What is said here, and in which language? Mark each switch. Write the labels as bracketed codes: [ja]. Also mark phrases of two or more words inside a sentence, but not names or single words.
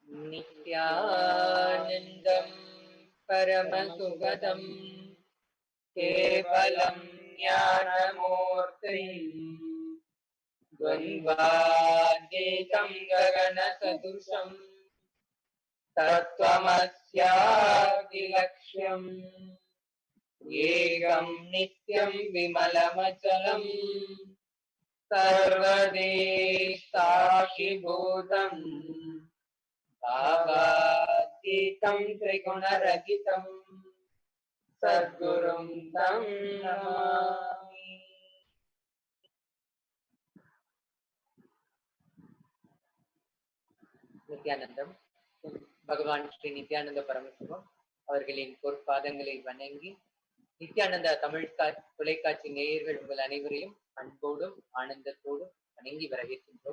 [sa] नित्यानन्दं परमसुखदं केवलं ज्ञानमूर्तिम् द्वन्द्वातीतं गगनसदृशं तत्त्वमस्यादिलक्ष्यम् एकं नित्यं विमलमचलं सर्वदेशाखिभूतम् भावातीतं त्रिगुणरहितं सद्गुरुं तं नमामि. [ta] நித்யானந்தம் பகவான் ஸ்ரீ நித்யானந்த பரமசிவம் அவர்களின் பொற்பாதங்களை வணங்கி நித்யானந்தா தமிழ் தொலைக்காட்சி நேயர்கள் உங்கள் அனைவரையும் அன்போடும் ஆனந்தத்தோடும் வணங்கி வரவேற்கின்றோம்.